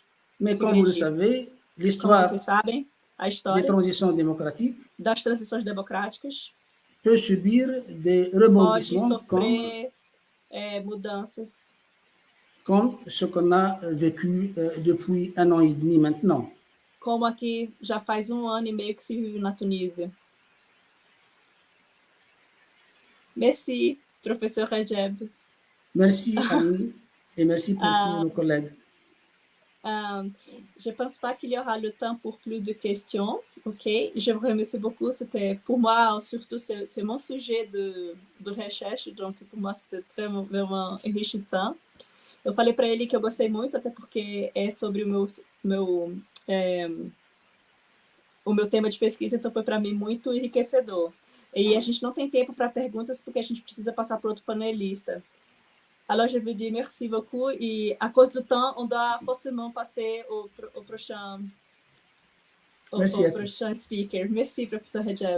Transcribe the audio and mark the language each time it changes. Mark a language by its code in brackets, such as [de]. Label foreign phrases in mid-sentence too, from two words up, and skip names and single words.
[fr] Mais comme vous le savez, [pt] Como [fr] l'histoire [pt] vocês sabem, a [fr] des [pt] história [fr] transitions démocratiques [pt] das transições democráticas [fr] peut subir des [pt] pode [fr] rebondissements [pt] sofrer mudanças, [fr] comme ce qu'on a vécu depuis 1 an et demi maintenant. [pt] como aqui já faz 1 ano e meio que se vive na Tunísia. [fr] Merci, professeur Rejeb. Merci Aline et merci pour tous nos collègues. Je pense pas qu'il y aura le temps pour plus de questions, ok? Je vous remercie beaucoup. C'était pour moi, surtout, c'est mon sujet de recherche, donc pour moi c'était vraiment enrichissant. [pt] Eu falei para ele que eu gostei muito, até porque é sobre o meu tema de pesquisa, então foi para mim muito enriquecedor. E a gente não tem tempo para perguntas porque a gente precisa passar para outro panelista. [fr] Alors, je vous dis merci beaucoup. Et à cause du temps, on doit forcément passer au prochain speaker. Merci, professeur Rejeb.